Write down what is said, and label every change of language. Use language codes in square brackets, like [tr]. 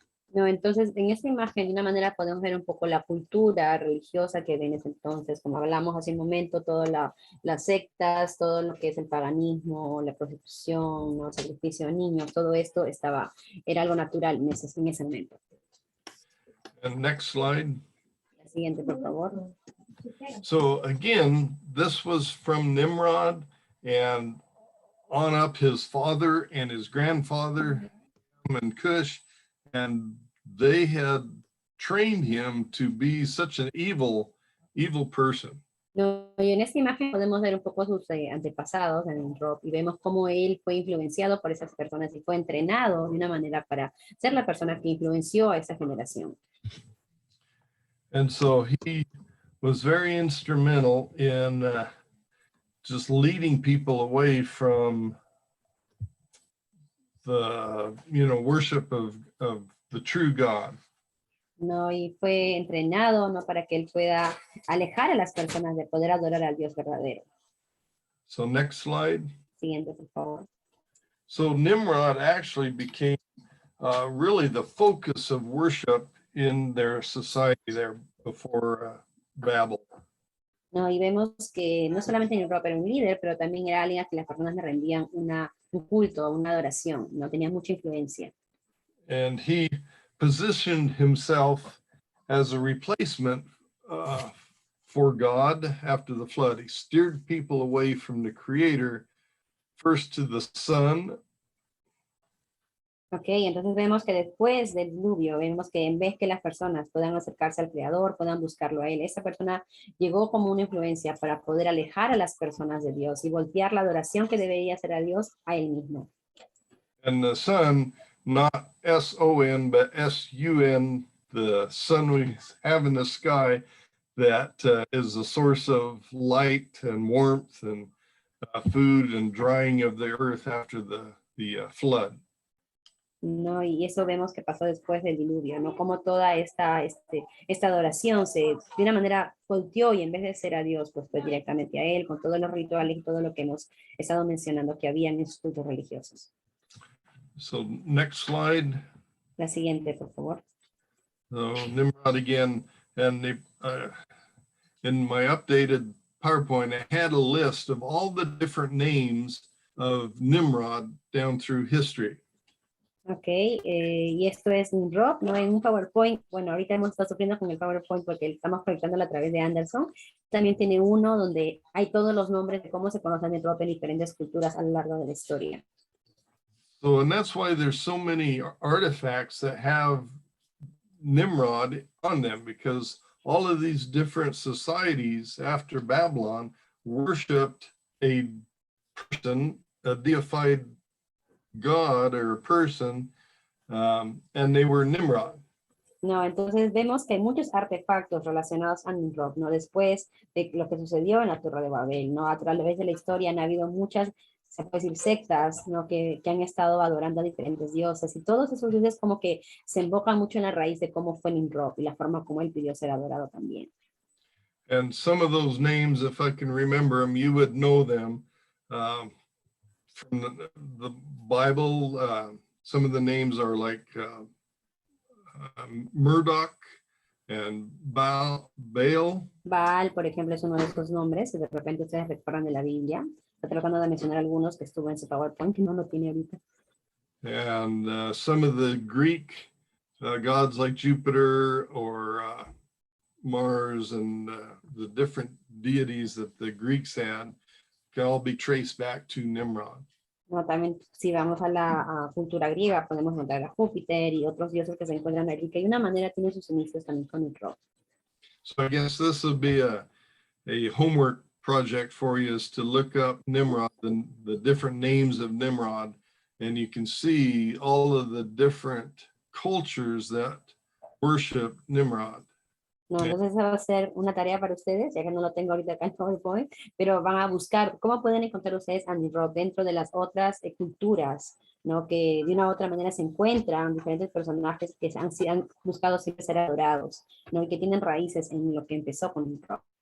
[es] No, entonces en esta imagen de una manera podemos ver un poco la cultura religiosa que ven ese entonces, como hablamos hace un momento, todas las sectas, todo lo que es el paganismo, la prostitución, ¿no? El sacrificio de niños, todo esto era algo natural en ese momento. [en] And next slide. [es] La siguiente, por favor. [en] So again, this was from Nimrod and on up his father and his grandfather and Cush, and they had trained him to be such an evil person. [es] No, y en esta imagen podemos ver un poco sus antepasados en Rob y vemos cómo él fue influenciado por esas personas y fue entrenado de una manera para ser la persona que influenció a esa generación. [en] And so he was very instrumental in just leading people away from the worship of the true God. [es] No, y fue entrenado, no, para que él pueda alejar a las personas de poder adorar al Dios verdadero. [en] So next slide. [es] Siguiente, por favor. [en] So Nimrod actually became really the focus of worship in their society there before Babel. [es] No, y vemos que no solamente Nimrod era un líder, pero también era alguien a quien las personas le rendían un culto, una adoración, no tenía mucha influencia. [en] And he positioned himself as a replacement for God after the flood. He steered people away from the Creator, first to the sun, [es] Ok, entonces vemos que después del diluvio, vemos que en vez que las personas puedan acercarse al Creador, puedan buscarlo a Él, esa persona llegó como una influencia para poder alejar a las personas de Dios y voltear la adoración que debería hacer a Dios a Él mismo. [en] And the sun, not S-O-N, but S-U-N, the sun we have in the sky, that is the source of light and warmth and food and drying of the earth after the flood. [es] ¿No? Y eso vemos que pasó después del diluvio, ¿no? Como toda esta adoración de una manera volteó y en vez de ser a Dios, pues fue directamente a Él, con todos los rituales y todo lo que hemos estado mencionando que había en esos cultos religiosos. [en] So next slide. [es] La siguiente, por favor. [en] So Nimrod again, and in my updated PowerPoint, I had a list of all the different names of Nimrod down through history. [es] Ok, y esto es Nimrod, ¿no? En un PowerPoint, bueno, ahorita hemos estado sufriendo con el PowerPoint porque estamos conectándolo a través de Anderson. También tiene uno donde hay todos los nombres de cómo se conocen Nimrod en diferentes culturas a lo largo de la historia. [en] So, and that's why there's so many artifacts that have Nimrod on them, because all of these different societies after Babylon worshipped a person, a deified god or a person, and they were Nimrod. [es] No, entonces vemos que hay muchos artefactos relacionados a Nimrod, ¿no? Después de lo que sucedió en la Torre de Babel, ¿no? A través de la historia han habido muchas, se puede decir, sectas, ¿no? Que han estado adorando a diferentes dioses y todos esos dioses como que se enfocan mucho en la raíz de cómo fue Nimrod y la forma como él pidió ser adorado también. [en] And some of those names, if I can remember them, you would know them from the Bible. Some of the names are like Murdoch and Baal. [es] Baal, por ejemplo, es uno de esos nombres, si de repente ustedes recuerdan de la Biblia. Estoy tratando de mencionar algunos que estuvo en su PowerPoint, que no lo tiene ahorita. [en] And some of the Greek gods like Jupiter or Mars and the different deities that the Greeks had can all be traced back to Nimrod. [es] No, también si vamos a la cultura griega podemos encontrar a Júpiter y otros dioses que se encuentran allí, que de una manera tienen sus inicios también con Nimrod. [en] So I guess this would be a homework project for you, is to look up Nimrod and the different names of Nimrod, and you can see all of the different cultures that worship Nimrod. [es] No, entonces esa va a ser una tarea para ustedes, ya que no lo tengo ahorita acá en PowerPoint, pero van a buscar cómo pueden encontrar ustedes a Nimrod dentro de las otras culturas, ¿no? Que de una u otra manera se encuentran diferentes personajes que han buscado siempre ser adorados, ¿no? Y que tienen raíces en lo que empezó con Nimrod.